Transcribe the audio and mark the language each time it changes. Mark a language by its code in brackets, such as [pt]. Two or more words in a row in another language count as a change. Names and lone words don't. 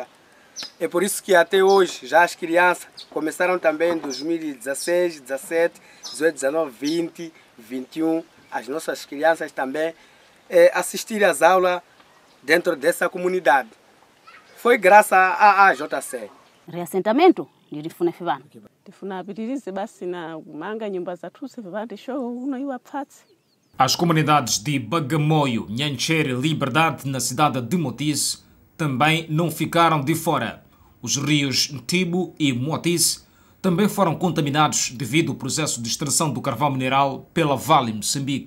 [pt] É por isso que até hoje já as crianças começaram também em 2016, 17, 18, 19, 20, 21. As nossas crianças também assistir às aulas dentro dessa comunidade. Foi graças à JC. [nyu] Reassentamento ndilifuna ife pano. Tifuna apitirize basi na kumanga nyumba zathu pano show uno iwa pfatsi. [pt] As comunidades de Bagamoio, Nhanchere e Liberdade na cidade de Moatize também não ficaram de fora. Os rios Ntibo e Moatize também foram contaminados devido ao processo de extração do carvão mineral pela Vale Moçambique.